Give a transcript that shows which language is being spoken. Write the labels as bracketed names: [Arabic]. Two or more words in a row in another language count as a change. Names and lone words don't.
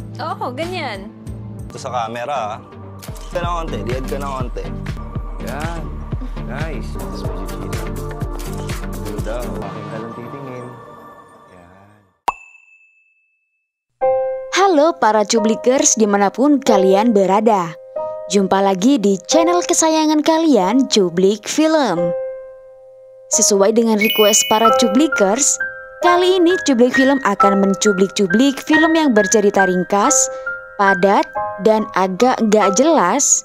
[Filipino] Oo, ganyan. Ito sa camera, Ka na konti, liad ka na konti. Yan. Nice. Tapos medyo chino. Ganda. Akin ka lang titingin. Yan. [Indonesian] Halo para cublikers dimanapun kalian berada. Jumpa lagi di channel kesayangan kalian, Cublik Film. Sesuai dengan request para cublikers, kali ini Cublik Film akan mencublik-cublik film yang bercerita ringkas, padat, dan agak gak jelas.